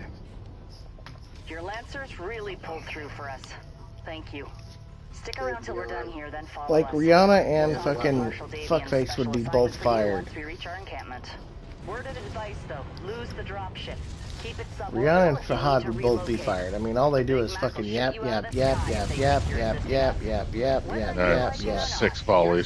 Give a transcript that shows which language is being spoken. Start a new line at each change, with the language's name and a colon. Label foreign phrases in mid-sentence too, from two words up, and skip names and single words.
English: Your Lancers really pulled through for us. Thank you. Stick around till we're done here, then follow Like, us. Rihanna and fucking Fuckface would be both fired. Once we reach our encampment. Word of advice, though. Lose the dropship. Keep it suborbital. Rihanna and Fahad would both be fired. I mean, all they do is fucking yap, yap, yap, yap, yap, yap, yap, yap, yap, yap, yap, yap. 6 volleys.